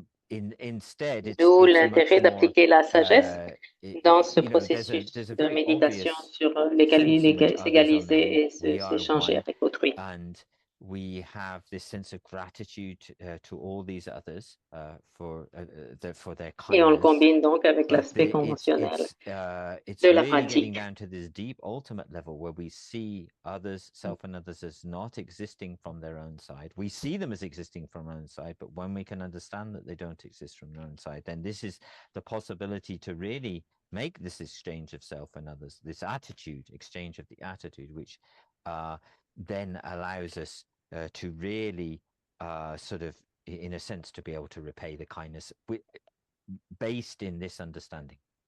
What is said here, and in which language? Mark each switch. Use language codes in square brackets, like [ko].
[fr] D'où l'intérêt d'appliquer la sagesse dans ce processus de méditation sur s'égaliser et s'échanger avec autrui. [en] We have this sense of gratitude to all these others for their kindness. [fr] Et on le combine donc avec l'aspect conventionnel de la pratique. [en] Down to this deep ultimate level where we see others, self and others, as not existing from their own side. We see them as existing from our own side, but when we can understand that they don't exist from their own side, then this is the possibility to really make this exchange of self and others, this attitude, exchange of the attitude, which then allows us to really sort of, in a sense, to be able to repay the kindness based in this understanding.